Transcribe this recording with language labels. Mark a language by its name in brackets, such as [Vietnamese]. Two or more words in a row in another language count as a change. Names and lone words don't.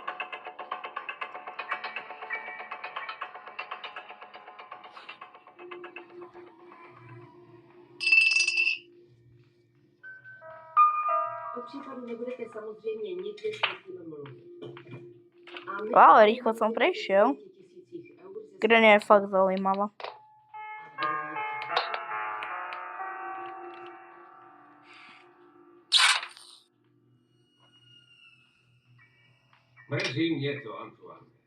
[Czech] O případu nebudete samozřejmě nikdy s nikým mluvit. A my- [Slovak] Wow, rýchlo som prešiel. [Czech] 10 000 eur ze- [Slovak] Granny je fakt zaujímavá. [Czech] Mrzí mě to, Antoine.